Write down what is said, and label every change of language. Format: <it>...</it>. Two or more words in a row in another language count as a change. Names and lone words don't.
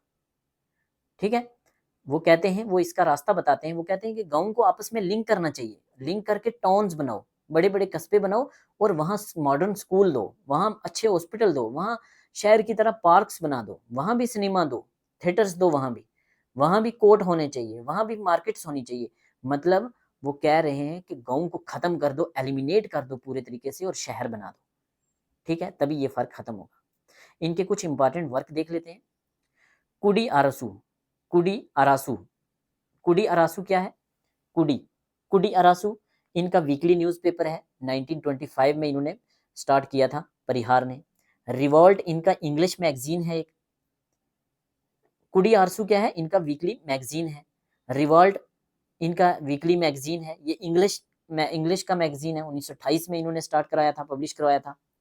<hi>ठीक है, वो कहते हैं, वो इसका रास्ता बताते हैं, वो कहते हैं कि गाँव को आपस में लिंक करना चाहिए, लिंक करके टाउन्स बनाओ, बड़े बड़े कस्बे बनाओ और वहाँ</hi> <en>modern school</en> <hi>दो, वहाँ अच्छे हॉस्पिटल दो, वहाँ शहर की तरह पार्क्स बना दो, वहाँ भी सिनेमा दो, थिएटर्स दो, वहाँ भी कोर्ट होने चाहिए, वहाँ भी मार्केट्स होनी चाहिए। मतलब वो कह रहे हैं कि गाँव को खत्म कर दो, एलिमिनेट कर दो पूरे तरीके से और शहर बना दो। ठीक है, तभी ये फर्क खत्म होगा। इनके कुछ</hi> <en>important work</en> <hi>देख लेते हैं। कुडी आरसू, कुडी अरासू, कुडी अरासू क्या है? कुडी, कुडी अरासू इनका</hi> <en>weekly newspaper</en> <hi>है, 1925 में इन्होंने स्टार्ट किया था परिहार ने। रिवॉल्ट इनका</hi> <en>English magazine</en> <hi>है एक। कुडी आरसू क्या है? इनका</hi> <en>weekly magazine</en> <hi>है। रिवॉल्ट इनका</hi> <en>weekly magazine</en> <hi>है, ये इंग्लिश का मैगजीन है, 1928 में इन्होंने स्टार्ट कराया था, पब्लिश करवाया था।</hi>